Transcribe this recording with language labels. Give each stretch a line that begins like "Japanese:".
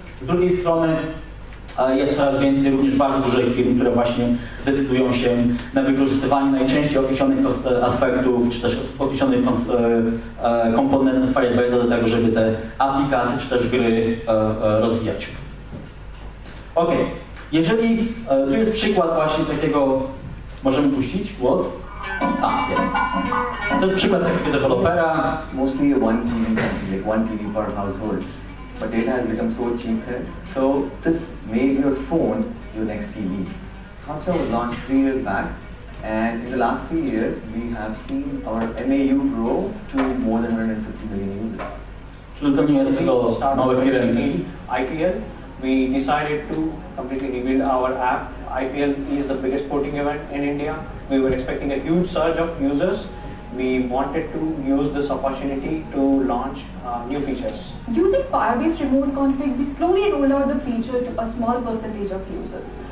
Polish: Z drugiej strony jest coraz więcej również bardzo dużych firm, które właśnie decydują się na wykorzystywanie najczęściej określonych aspektów, czy też określonych komponentów Firebase'a do tego, żeby te aplikacje, czy też gry rozwijać. Ok, jeżeli tu jest przykład właśnie takiego, możemy puścić głos? Jest. To jest przykład takiego dewelopera.
English: Mostly one TV per household. But data has become so cheap here. So this made your phone your next TV. Also launched 3 years back, and in the last 3 years we have seen our MAU grow to more than 150 million users.
Polish: Czyli to nie jest tylko małe firmy.
English: IPL, we decided to completely rebuild our app. IPL is the biggest sporting event in India. We were expecting a huge surge of users. We wanted to use this opportunity to launch new features. Using Firebase Remote Config, we slowly rolled out the feature to a small percentage of users.